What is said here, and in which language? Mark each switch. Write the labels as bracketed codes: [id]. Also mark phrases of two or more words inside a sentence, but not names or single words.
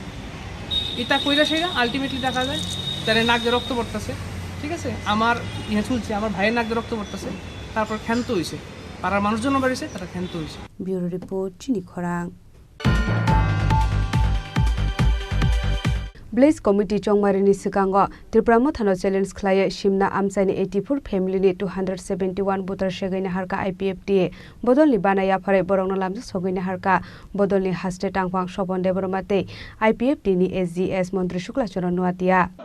[bn] এটা কইরা সেটা আলটিমেটলি দেখা যায় তার নাক দিয়ে রক্ত পড়তেছে, ঠিক আছে, আমার ইয়ে চলছে, আমার ভাইয়ের নাক দিয়ে রক্ত পড়তেছে, তারপর ক্ষান্ত হয়েছে, পাড়ার মানুষজন বাড়িছে, তারা ক্ষান্ত হয়েছে। ব্যুরো রিপোর্ট, চিনি খরাং। [trp] ব্লেজ কমিটি চংমারিনি सिगाङाव त्रिपुरा मोथानो चेलेन्ज खालायो सिमना आमसाइनि 84 फेमिलिनि 271 भोटार सेगैनि हारका आईपीएफटी बदलनि बानाया फारे बरंनो लामजा सगैनि हारका बदलनि हास्टे टांगफां सपन देबरमाते आईपीएफटी नि एसजीएस मन्त्री शुक्लाचरण नुवातिया